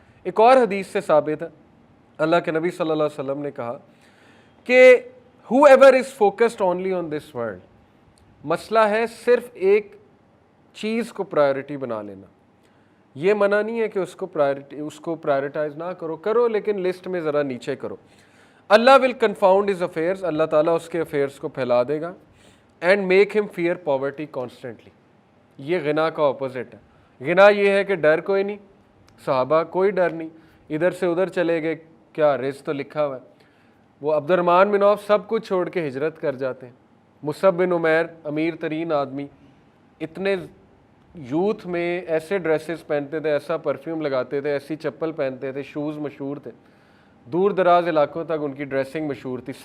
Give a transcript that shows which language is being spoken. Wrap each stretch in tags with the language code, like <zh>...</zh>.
<ur>ایک اور حدیث سے ثابت ہے, اللہ کے نبی صلی اللہ علیہ وسلم نے کہا کہ</ur> <en>whoever is focused only on this world,</en> <ur>مسئلہ ہے صرف ایک چیز کو پرائیورٹی بنا لینا. یہ منع نہیں ہے کہ اس کو پرائیورٹائز نہ کرو, لیکن لسٹ میں ذرا نیچے کرو. اللہ</ur> <en>will confound his affairs,</en> <ur>اللہ تعالیٰ اس کے افیئرس کو پھیلا دے گا.</ur> <en>And make him fear poverty constantly.</en> <ur>یہ غنا کا اپوزٹ ہے. غنا یہ ہے کہ ڈر کوئی نہیں, صحابہ کوئی ڈر نہیں, ادھر سے ادھر چلے گئے, کیا رزق تو لکھا ہوا ہے. وہ عبد الرحمن بن عوف سب کچھ چھوڑ کے ہجرت کر جاتے ہیں. مصعب بن عمیر امیر ترین آدمی, اتنے یوتھ میں ایسے ڈریسز پہنتے تھے, ایسا پرفیوم لگاتے تھے, ایسی چپل پہنتے تھے, شوز مشہور تھے, دور دراز علاقوں تک ان کی ڈریسنگ مشہور تھی.</ur>